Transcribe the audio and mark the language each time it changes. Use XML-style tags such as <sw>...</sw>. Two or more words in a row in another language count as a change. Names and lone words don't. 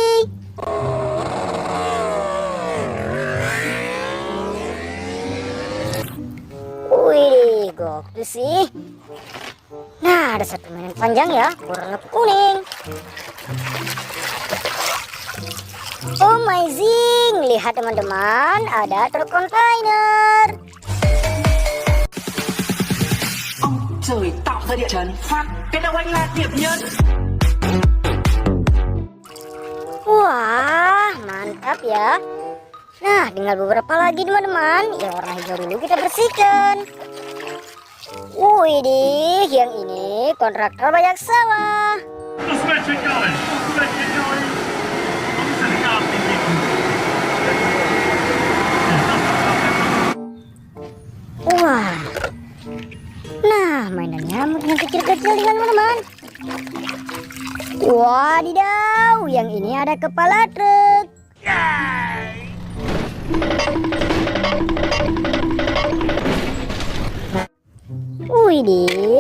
<id>Wih, gokil sih. Nah, ada satu mainan panjang ya, berwarna kuning. Amazing, lihat teman-teman, ada truk kontainer.</id> <vi>Ông trời tạo ra địa chấn, phát cái đầu anh là điểm nhân.</vi> <id>Wah, mantap ya. Nah, tinggal beberapa lagi teman-teman. Yang warna hijau dulu kita bersihkan. Widih, yang ini kontraktor banyak sawah.</id> <en>Let's get it going. Let's get going. I'm setting up thinking.</en> <id>Wah. Nah, mainan nyamuk yang kecil-kecil dengan teman-teman. Wadidaw, yang ini ada kepala truk. Widih.</id>